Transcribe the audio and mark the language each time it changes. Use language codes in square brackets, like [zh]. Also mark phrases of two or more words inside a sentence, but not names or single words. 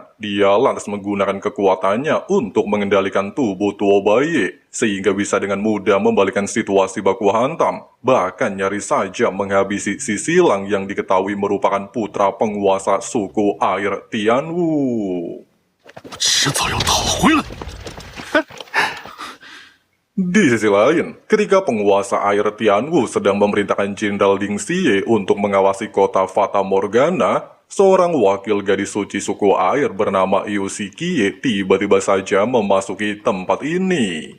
[id] Dia lantas menggunakan kekuatannya untuk mengendalikan tubuh Tuo Baye, sehingga bisa dengan mudah membalikan situasi baku hantam. Bahkan nyaris saja menghabisi si silang yang diketahui merupakan putra penguasa suku air Tianwu. [zh] 迟早要讨回来。 [id] Di sisi lain, ketika penguasa air Tianwu sedang memerintahkan Jenderal Ding Xie untuk mengawasi kota Fata Morgana, seorang wakil gadis suci suku air bernama Yu Qiye tiba-tiba saja memasuki tempat ini.